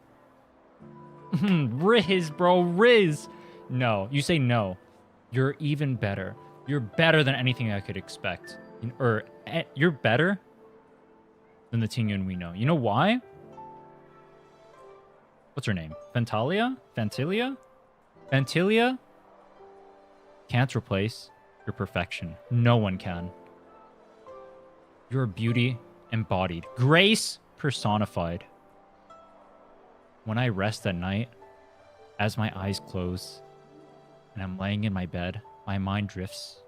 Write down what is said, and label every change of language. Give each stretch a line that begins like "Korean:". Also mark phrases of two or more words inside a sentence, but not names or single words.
English: Riz, bro, Riz. No, you say no. You're even better. You're better than anything I could expect. You're better than the Tingyun we know. You know why? What's her name? Fantalia? Fantilia? Fantilia can't replace your perfection. No one can. You're beauty embodied. Grace personified. When I rest at night, as my eyes close, and I'm laying in my bed, my mind drifts.